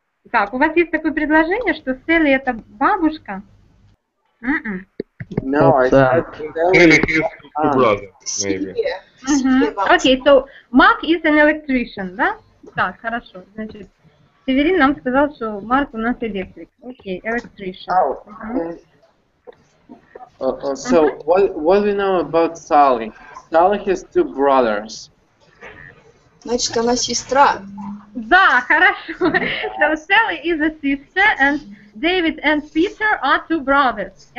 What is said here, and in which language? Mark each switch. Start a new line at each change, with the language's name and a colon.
Russian: Так, у вас есть такое предложение, что Селли это бабушка?
English: No, I said Maybe he's two brothers, maybe. Okay, so Mark is an electrician,
Russian: да? Так, хорошо. Значит, Северин нам сказал, что Марк у нас электрик. Окей, electrician.
English: So, what do we know about Sally? Sally has 2 brothers.
Russian: Значит, она сестра. Да, хорошо.
English: So Sally is a sister and David and Peter are 2 brothers.